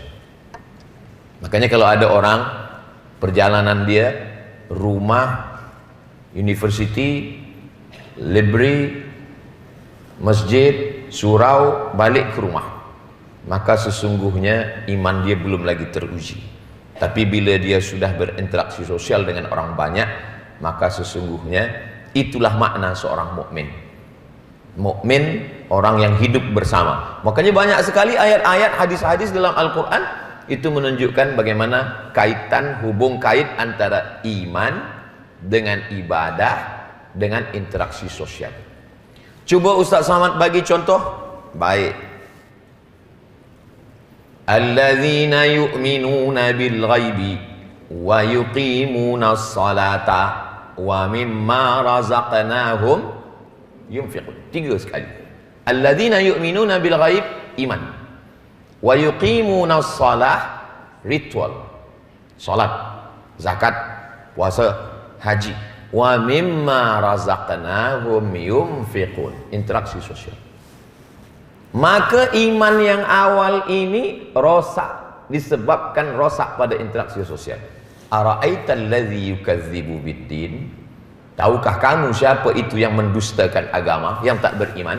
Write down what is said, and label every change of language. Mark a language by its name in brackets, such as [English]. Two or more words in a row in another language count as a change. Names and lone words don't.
[Malay] Makanya kalau ada orang perjalanan dia rumah, university, library, masjid, surau, balik ke rumah, maka sesungguhnya iman dia belum lagi teruji. Tapi bila dia sudah berinteraksi sosial dengan orang banyak, maka sesungguhnya itulah makna seorang mukmin. Mukmin orang yang hidup bersama. Makanya banyak sekali ayat-ayat, hadis-hadis dalam Al-Quran itu menunjukkan bagaimana kaitan, hubung kait antara iman dengan ibadah dengan interaksi sosial. Cuba Ustaz Samad bagi contoh. Baik. [Arabic] الذين يؤمنون بالغيب ويقيمون الصلاة ومما رزقناهم ينفقون. [Malay] 3 sekali. [Arabic] الذين يؤمنون بالغيب, iman. ويقيمون الصلاة, ritual. [Malay] Salat, zakat, puasa, haji. [Arabic] ومما رزقناهم ينفقون, [Malay] interaksi sosial. Maka iman yang awal ini rosak, disebabkan rosak pada interaksi sosial. [Arabic] أرأيت الذي يكذب بالدين, [Malay] tahukah kamu siapa itu yang mendustakan agama, yang tak beriman?